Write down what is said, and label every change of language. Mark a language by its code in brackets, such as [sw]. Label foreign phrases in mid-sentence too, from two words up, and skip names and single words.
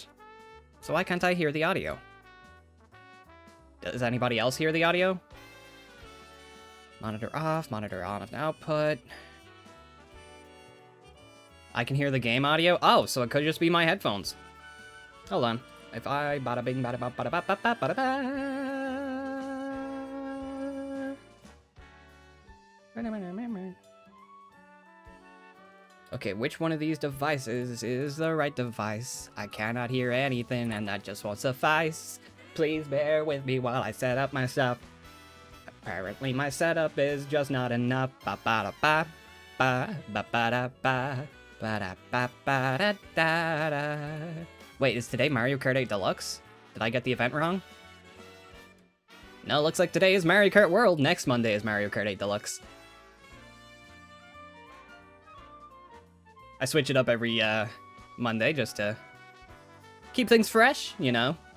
[en] So why can't I hear the audio? Does anybody else hear the audio? Monitor on of output. I can hear the game audio? Oh, so it could just be my headphones. Hold on. If I bada bing bada ba bada ba ba ba bada ba. Okay, which one of these devices is the right device? I cannot hear anything and that just won't suffice. Please bear with me while I set up my stuff. Apparently my setup is just not enough. Ba ba da ba ba ba ba da ba ba da ba ba da da da. Wait, is today Mario Kart 8 Deluxe? Did I get the event wrong? No, looks like today is Mario Kart World. Next Monday is Mario Kart 8 Deluxe. I switch it up every Monday just to keep things fresh, you know.